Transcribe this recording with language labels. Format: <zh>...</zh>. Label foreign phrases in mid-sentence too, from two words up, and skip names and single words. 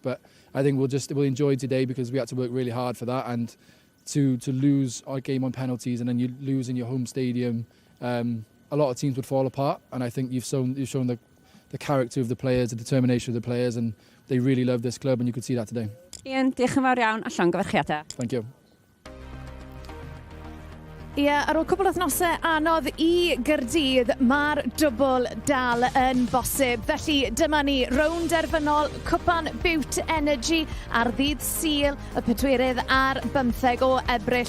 <en>But I think we'll enjoy today because we had to work really hard for that, and to lose our game on penalties and then you lose in your home stadium, a lot of teams would fall apart, and I think you've shown the character of the players, the determination of the players, and they really love this club, and you could see that today.</en> <cy>Ian, diolch yn fawr iawn a llongyfarchiadau.</cy> <en>Thank you.</en> <cy>Ie, ar ôl cwbl o wythnosau anodd i Gaerdydd, mae'r dwbl dal yn bosib. Felly dyma ni, rownd derfynol Cwpan Bute Energy ar ddydd Sul, y pedwerydd ar 15 o Ebrill.</cy>